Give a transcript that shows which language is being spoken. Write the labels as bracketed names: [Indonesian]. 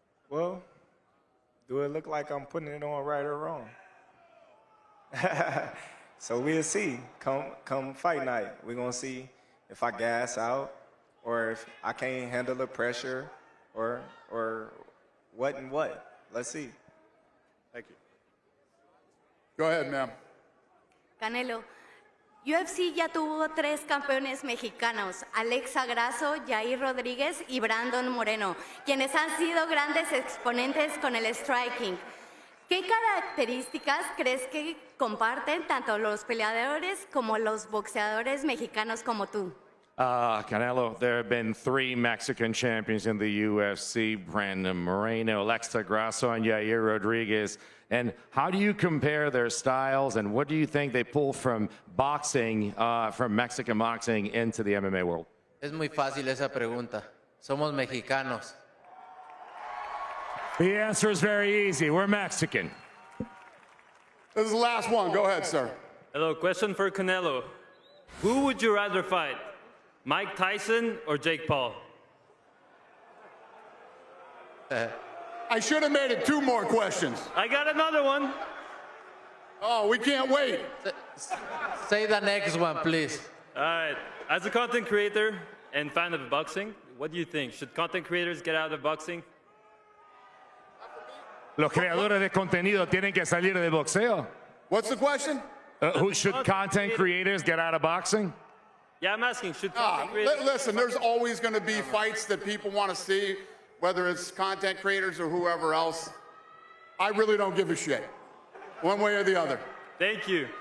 [English] Well, do it look like I'm putting it on right or wrong? So we'll see. Come fight night, we're going to see if I gas out or if I can't handle the pressure or what and what. Let's see. Thank you. Go ahead, ma'am. [Spanish] Canelo, UFC ya tuvo 3 campeones mexicanos, Alexa Grasso, Jair Rodríguez y Brandon Moreno, quienes han sido grandes exponentes con el striking. ¿Qué características crees que comparten tanto los peleadores como los boxeadores mexicanos como tú? [English] Canelo, there have been 3 Mexican champions in the UFC, Brandon Moreno, Alexa Grasso, and Yair Rodriguez. And how do you compare their styles, and what do you think they pull from boxing, from Mexican boxing into the MMA world? [Spanish] Es muy fácil esa pregunta. Somos mexicanos. [English] The answer is very easy. We're Mexican. This is the last one. Go ahead, sir. Hello, question for Canelo. Who would you rather fight, Mike Tyson or Jake Paul? I should have made it 2 more questions. I got another one. Oh, we can't wait. Say the next one, please. All right. As a content creator and fan of boxing, what do you think? Should content creators get out of boxing? [Spanish] Los creadores de contenido tienen que salir de boxeo. [English] What's the question? Who should content creators get out of boxing? Yeah, I'm asking, should content creators... Listen, there's always going to be fights that people want to see, whether it's content creators or whoever else. I really don't give a shit, one way or the other. Thank you.